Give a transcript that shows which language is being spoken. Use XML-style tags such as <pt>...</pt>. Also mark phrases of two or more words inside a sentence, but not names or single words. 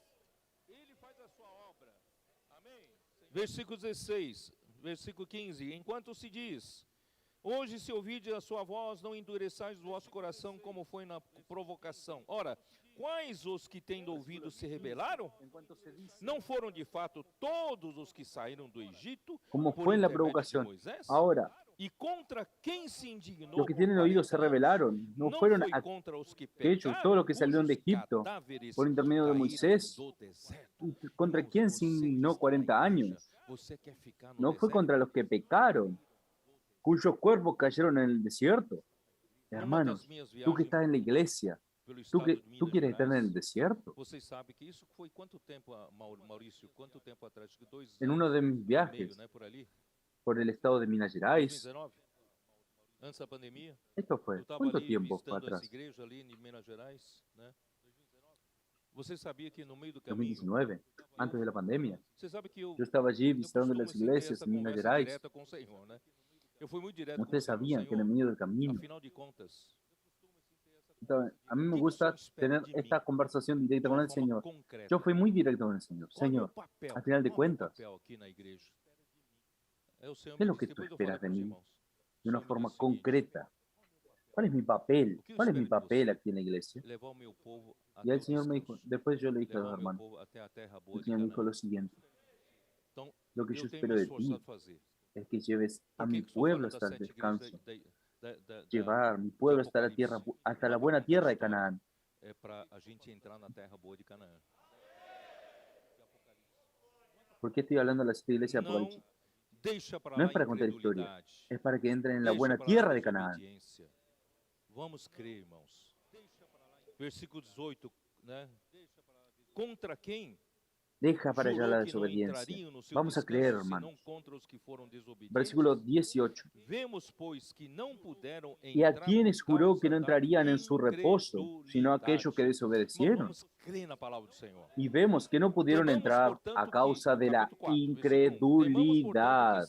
<pt>Ele faz a sua obra. Amém? Versículo 16, versículo 15. Enquanto se diz, hoje se ouvides a sua voz, não endureçais o vosso coração como foi na provocação. Ora, quais os que tendo ouvido se rebelaram?</pt> <es>¿No fueron</es> <pt>de fato todos os que saíram do Egipto?</pt> <es>Como fue en la provocación. Ahora, ¿Y contra quién se indignó? los que tienen oídos se rebelaron. No fueron</es> <pt>contra os que</pt> <es>aquellos, todos los que salieron de Egipto por intermedio de Moisés. ¿Contra quién se indignó 40 años? No fue contra los que pecaron, cuyos cuerpos cayeron en el desierto. Hermanos, tú que estás en la iglesia, ¿tú quieres estar en el desierto?</es> <pt>Vocês sabem que isso foi quanto tempo, Maurício? Quanto tempo atrás? 2 anos.</pt> <es>En uno de mis viajes,</es> <pt>Né, por ali.</pt> <es>por el estado de Minas Gerais.</es> <pt>2019. Antes da pandemia.</pt> <es>Esto fue, ¿cuánto tiempo fue atrás?</es> <pt>Igreja ali em Minas Gerais, né? Você sabia que no meio do caminho,</pt> <es>2019, antes de la pandemia.</es> <pt>Você sabe que eu</pt> <es>estaba allí visitando las iglesias en Minas Gerais.</es> <pt>Com o Senhor, né? Eu fui muito direto</pt> <es>Ustedes</es> <pt>com o</pt> <es>sabían que en</es> <pt>Senhor.</pt> <es>el medio del camino.</es> <pt>Afinal de contas,</pt> <es>Entonces, a mí me gusta tener esta conversación directa con el Señor. Yo fui muy directo con el Señor. Señor, al final de cuentas, ¿qué es lo que tú esperas de mí? De una forma concreta. ¿Cuál es mi papel? ¿Cuál es mi papel aquí en la iglesia? Y el Señor me dijo, después yo le dije a los hermanos, el Señor me dijo lo siguiente: lo que yo espero de ti es que lleves a mi pueblo hasta el descanso, llevar a mi pueblo hasta la tierra, hasta la buena tierra de Canaán.</es> <pt>para a gente entrar na terra boa de Canaã.</pt> <es>¿Por qué estoy hablando de la iglesia de Apocalipsis? No es para contar historia, es para que entren en la buena tierra de Canaán.</es> <pt>Vamos crer, irmãos. Versículo 18, né? Contra quem?</pt> <es>Deja para allá la desobediencia. Vamos a creer, hermanos. Versículo 18. Y a quienes juró que no entrarían en su reposo, sino a aquellos que desobedecieron. Y vemos que no pudieron entrar a causa de la incredulidad.</es>